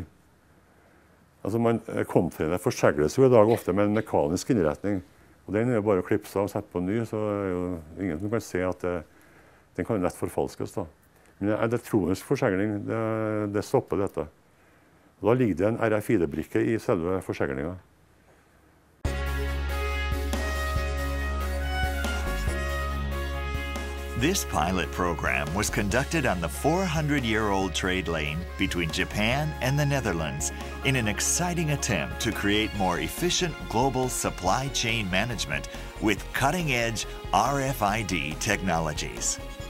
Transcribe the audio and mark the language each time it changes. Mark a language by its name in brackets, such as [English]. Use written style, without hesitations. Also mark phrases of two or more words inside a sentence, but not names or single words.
[Norwegian] Altså container forsegles jo i dag ofte med en mekanisk innretning. Og den jo bare å klipse av og sette på ny, så jo ingen som kan se at den kan lett forfalskes. Men elektronisk forsegling, det stopper dette. Da ligger det en RFID-brikke i selve forseglingen. [English] This pilot program was conducted on the 400-year-old trade lane between Japan and the Netherlands in an exciting attempt to create more efficient global supply chain management with cutting-edge RFID technologies.